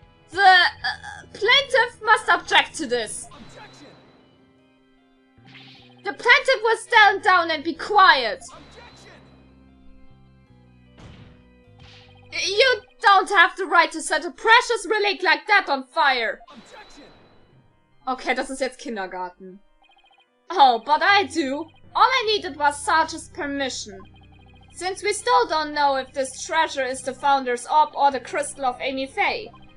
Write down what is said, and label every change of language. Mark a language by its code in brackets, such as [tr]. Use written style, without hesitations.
[en] The plaintiff must object to this. Objection! The plaintiff will stand down and be quiet. Objection! You don't have the right to set a precious relic like that on fire. Objection! [de] Okay, das ist jetzt Kindergarten. [en] Oh, but I do. All I needed was Sarge's permission. Since we still don't know if this treasure is the Founder's Orb or the crystal of Amy Faye.